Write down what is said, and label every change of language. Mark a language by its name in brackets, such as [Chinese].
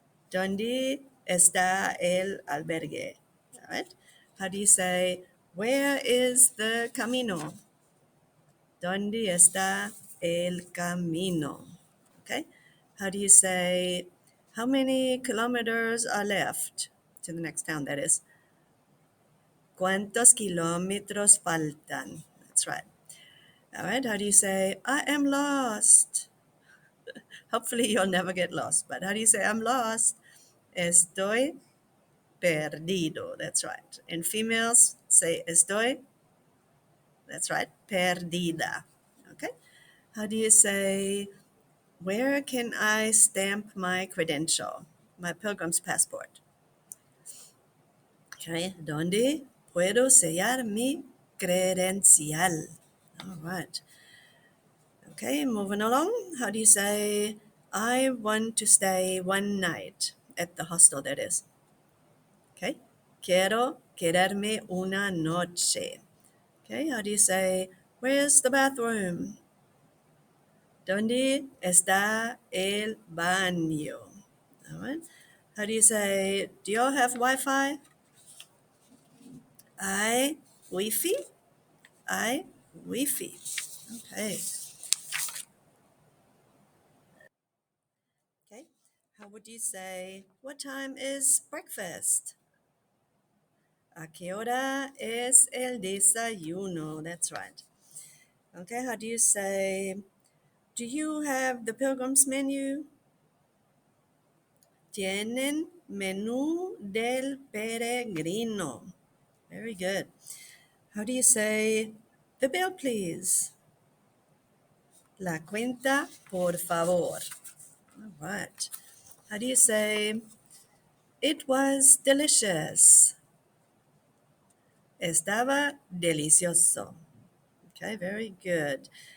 [Spanish] ¿Dónde está el albergue? [English] All right, how do you say, where is the camino? [Spanish] ¿Dónde está el camino? Okay. [English] How do you say, how many kilometers are left to the next town, that is? [Spanish] ¿Cuántos kilómetros faltan? [English] That's right. All right. How do you say, I am lost? Hopefully you'll never get lost, but how do you say, I'm lost? [Spanish] Estoy perdido. [English] That's right. And females say, estoy. That's right. Perdida. Okay. How do you say, where can I stamp my credential, my pilgrim's passport? [Spanish] Okay, ¿dónde puedo sellar mi credencial? [English] All right. Okay, moving along. How do you say, I want to stay one night at the hostel, that is? [Spanish] Okay, quiero quedarme una noche. [English] Okay, how do you say, where's the bathroom? [Spanish] ¿Dónde está el baño? [English] All right. How do you say, do y'all have Wi-Fi? I Wi-Fi? I Wi-Fi. Okay. Okay. How would you say, what time is breakfast? [Spanish] ¿A qué hora es el desayuno? [English] That's right. Okay. How do you say, do you have the pilgrim's menu? [Spanish] Tienen menú del peregrino. [English] Very good. How do you say, the bill, please? [Spanish] La cuenta, por favor. [English] All right. How do you say, it was delicious? [Spanish] Estaba delicioso. [English] Okay, very good.